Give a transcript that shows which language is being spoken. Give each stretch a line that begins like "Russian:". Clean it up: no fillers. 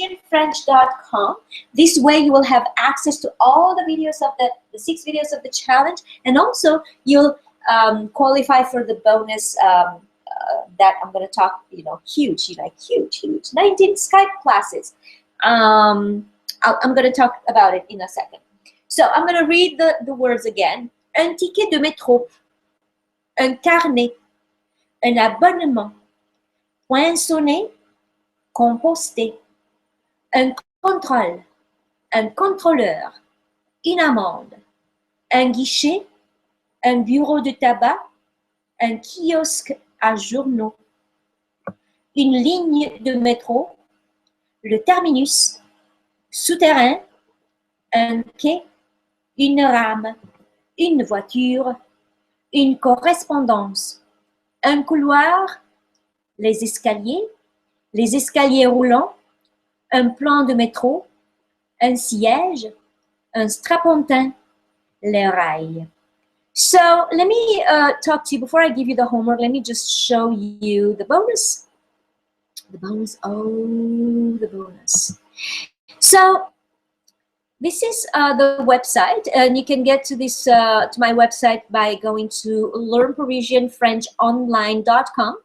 English: parisianfrench.com. This way you will have access to all the videos of the 6 videos of the challenge, and also you'll qualify for the bonus that I'm going to talk, huge, 19 Skype classes. I'm going to talk about it in a second. So I'm going to read the words again.
French: Un ticket de métro, un carnet, un abonnement, poinçonné, composté, un contrôle, un contrôleur, une amende, un guichet, un bureau de tabac, un kiosque à journaux, une ligne de métro, le terminus, souterrain, un quai, une rame, une voiture, une correspondance, un couloir, les escaliers roulants, un plan de métro, un siège, un strapontin, les rails.
English: So let me talk to you, before I give you the homework, let me just show you the bonus. The bonus, oh, the bonus. So this is the website, and you can get to this to my website by going to learnparisianfrenchonline.com.